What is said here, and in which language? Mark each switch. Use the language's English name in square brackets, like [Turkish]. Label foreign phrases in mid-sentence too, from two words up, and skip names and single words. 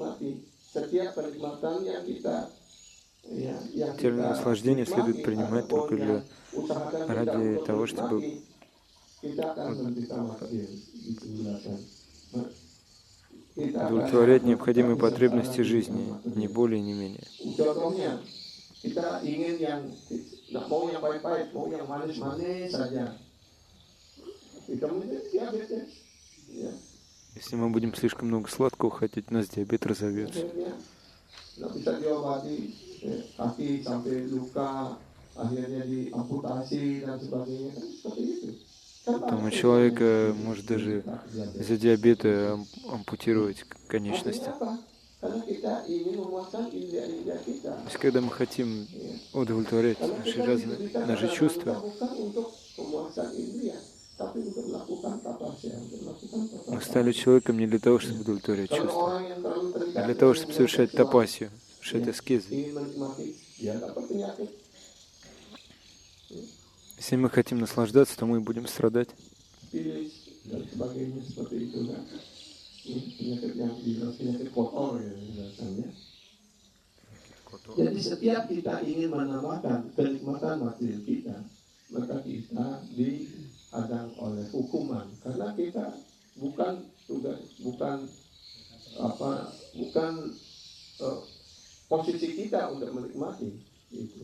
[Russian] Материальное наслаждение следует принимать только ради того, чтобы удовлетворять необходимые потребности жизни, не более, не менее. [Indonesian] Kita ingin yang mau yang baik-baik, mau yang manis-manis saja. Kita menjadi diabetes. [Russian] Если мы будем слишком много сладкого хотеть, у нас диабет разовьется. [Indonesian] Nggak bisa diobati, kaki sampai luka, akhirnya diamputasi dan sebagainya, kan seperti itu. [Russian] Там у человека может даже из-за диабета ампутировать конечности. То есть, когда мы хотим удовлетворять наши чувства, мы стали человеком не для того, чтобы удовлетворять чувства, а для того, чтобы совершать тапасию, совершать аскезы. Если мы хотим наслаждаться, то мы будем страдать. [Indonesian] Jadi setiap kita ingin menambahkan kenikmatan material kita, maka kita dihadang oleh hukuman karena kita bukan posisi kita untuk menikmati itu.